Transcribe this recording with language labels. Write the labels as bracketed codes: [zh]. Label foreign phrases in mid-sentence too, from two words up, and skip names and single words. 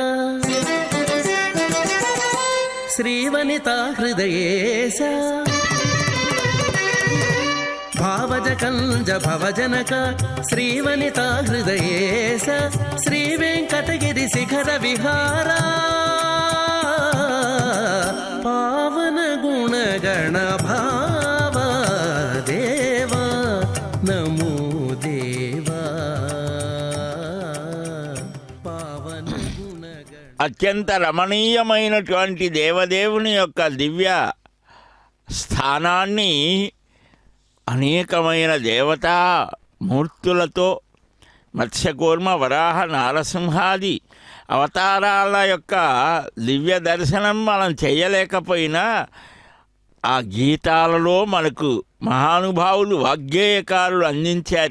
[sa] श्रीवनिता हृदयेश भावजकल्ज भवजनक श्रीवनिता हृदयेश श्रीवेङ्कटगिरिशिखर विहारा पावन गुणगण भावा देवा नमो देवा पावन गुणगण [te] అత్యంత రమణీయమైనటువంటి దేవదేవుని యొక్క దివ్య స్థానాన్ని అనేకమైన దేవతా మూర్తులతో మత్స్యకూర్మ వరాహ నారసింహాది అవతారాల యొక్క దివ్య దర్శనం మనం చేయలేకపోయినా ఆ గీతాలలో మనకు మహానుభావులు వాగ్గేయకారులు అందించారు.